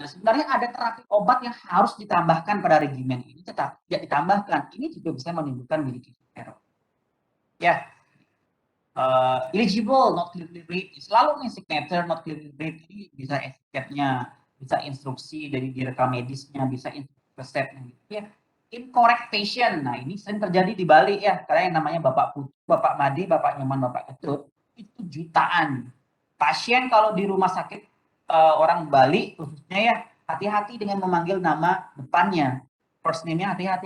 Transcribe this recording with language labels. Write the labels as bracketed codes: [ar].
[id] Nah, sebenarnya ada terapi obat yang harus ditambahkan pada regimen ini, tetap tidak ditambahkan. Ini juga bisa menimbulkan medication error. [en] Ya, eligible, not clearly read. [id] Selalu nih [en] signature, not clearly read. [id] Ini bisa etiketnya, bisa instruksi dari rekam medisnya, bisa resepnya. Gitu ya. [en] Incorrect patient. [id] Nah, ini sering terjadi di Bali ya. Karena yang namanya Bapak Putu, Bapak Made, Bapak Nyoman, Bapak Ketut, itu jutaan. Pasien kalau di rumah sakit orang Bali khususnya ya, hati-hati dengan memanggil nama depannya. First name-nya hati-hati.